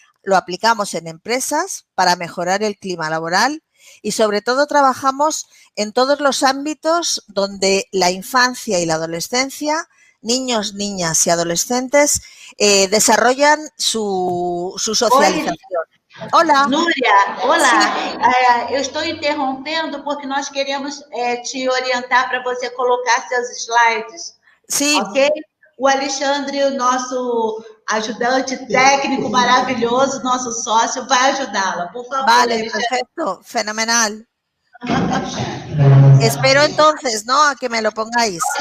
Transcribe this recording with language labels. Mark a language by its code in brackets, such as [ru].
[es] Lo aplicamos en empresas para mejorar el clima laboral y sobre todo trabajamos en todos los ámbitos donde la infancia y la adolescencia, niños, niñas y adolescentes desarrollan su socialización. [pt] Olá. Núria, olá. Eu estou interrompendo porque nós queremos te orientar para você colocar seus slides. Sim. Ok? O Alexandre, o nosso ajudante técnico maravilhoso, nosso sócio, vai ajudá-la. Por favor, [es] vale, Alexandre. Perfecto, fenomenal. Espero entonces, ¿no?, a que me lo pongáis.